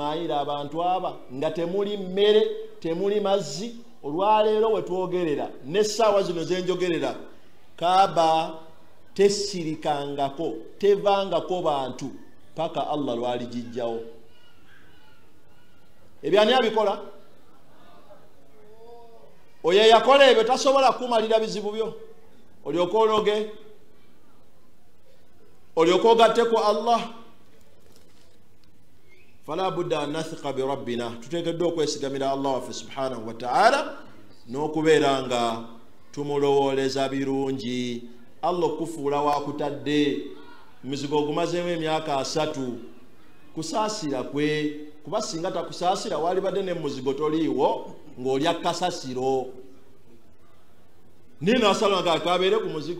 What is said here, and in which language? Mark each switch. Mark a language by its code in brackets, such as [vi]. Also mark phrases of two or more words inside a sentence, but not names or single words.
[lg] Abantu aba nga temuli mmere temuli mazzi olwaleero wetwogerera n'essaawa zino zenjogerera Kaaba tesirikangako tevangako bantu paka Allah lwali jijjawo. Ebyani abikola oyo yakola ebyo tasobola kumalira bizibu byo olyoka ologe olyoka ogatte ku Allah. [ar] فلا بد أن نثق بربنا, [lg] tuteekeddwa okwesigamira Allah waffe [ar] سبحانه وتعالى [lg] n'okubeera nga tumulowooleza birungi. Allah okufuula wakutadde muzigo ogumazeemu emyaka 3 kusaasira kwe, kuba singa takusaasira walibadde ne muzigo toliiwo ng'olya kasasiro nina asala nga kabeere ku muzigo.